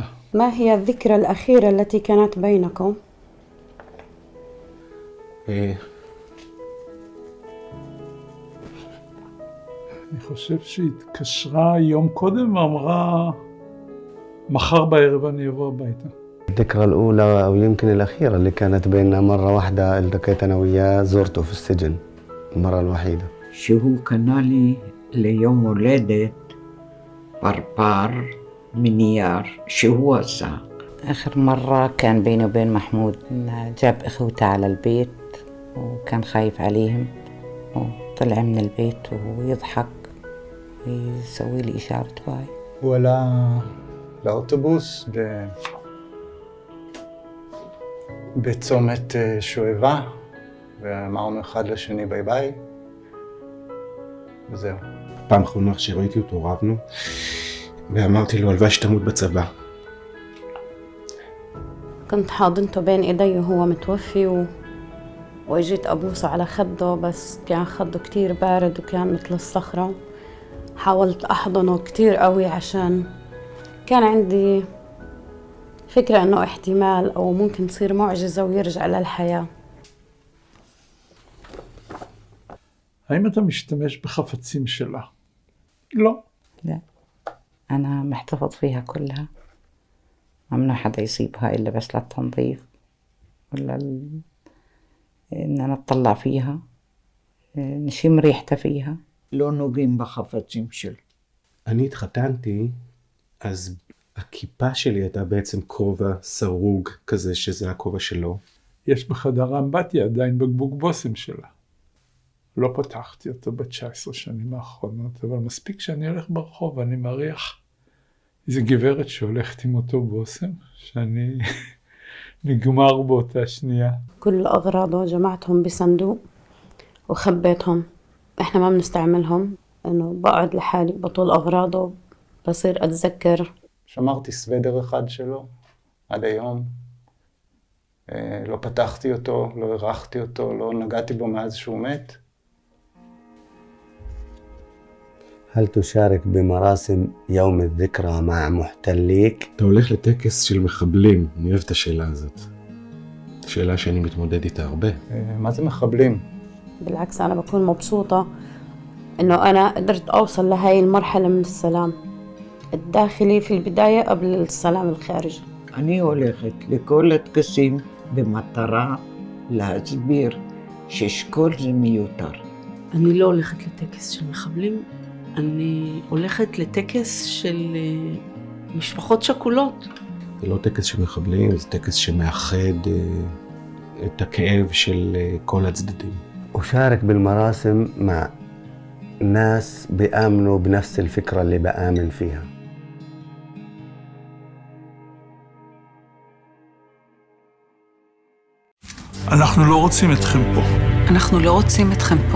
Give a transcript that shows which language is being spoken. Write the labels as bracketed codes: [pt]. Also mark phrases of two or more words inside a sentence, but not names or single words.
[ar] ما هي الذكرى الأخيرة التي كانت بينكم؟ [he] אני חושב שהיא התקשרה יום קודם ואמרה, מחר בערב אני אבוא הביתה. [ar] الذكرى الأولى أو يمكن الأخيرة اللي كانت بيننا مرة واحدة التقيت أنا وياه زورته في السجن المرة الوحيدة. [he] שהוא קנה לי ליום הולדת פרפר מנייר שהוא עשה. [ar] آخر مرة كان بيني وبين محمود جاب إخوته على البيت وكان خايف عليهم وطلع من البيت ويضحك ويسوي لي إشارة باي. [he] הוא עלה לאוטובוס בצומת שואבה ואמרנו אחד לשני [en] bye bye, [he] וזהו. פעם אחרונה שראיתי אותו רבנו, ואמרתי לו הלוואי שתמות בצבא. [ar] كنت حاضنته بين ايدي وهو متوفي واجيت ابوسه على خده، بس كان خده كتير بارد وكان مثل الصخرة. حاولت احضنه كتير قوي عشان كان عندي فكرة انه احتمال او ممكن تصير معجزة ويرجع للحياة. [he] האם אתה משתמש בחפצים שלה? לא. [ar] لا، أنا محتفظ فيها كلها، ممنوع حدا يسيبها إلا بس للتنظيف ولا إن أنا أطلع فيها، نشم ريحتها فيها. [he] לא נוגעים בחפצים שלו. אני התחתנתי, אז הכיפה שלי הייתה בעצם כובע סרוג כזה, שזה הכובע שלו. יש בחדר האמבטיה עדיין בקבוק בושם שלה. לא פתחתי אותו ב-19 שנים האחרונות, אבל מספיק שאני הולך ברחוב ואני מריח איזו גברת שהולכת עם אותו בושם, שאני נגמר באותה שנייה. [ar] كل أغراضه جمعتهم بصندوق وخبيتهم. إحنا ما بنستعملهم، إنه بقعد لحالي بطول أغراضه بصير أتذكر. [he] שמרתי סוודר אחד שלו עד היום. לא פתחתי אותו, לא הרחתי אותו, לא נגעתי בו מאז שהוא מת. [ar] هل تشارك بمراسم يوم الذكرى مع محتليك؟ [he] אתה הולך לטקס של מחבלים, אני אוהב את השאלה הזאת. שאלה שאני מתמודד איתה הרבה. מה זה מחבלים? [ar] بالعكس أنا بكون مبسوطة إنه أنا قدرت أوصل لهاي المرحلة من السلام الداخلي في البداية قبل السلام الخارجي. [he] אני הולכת לכל הטקסים במטרה להסביר ששכול זה מיותר. אני לא הולכת לטקס של מחבלים, אני הולכת לטקס של משפחות שכולות. זה לא טקס של מחבלים, זה טקס שמאחד את הכאב של כל הצדדים. [ar] أشارك بالمراسم مع ناس بيآمنوا بنفس الفكرة اللي بآمن فيها. [he] אנחנו לא רוצים אתכם פה. אנחנו לא רוצים אתכם פה.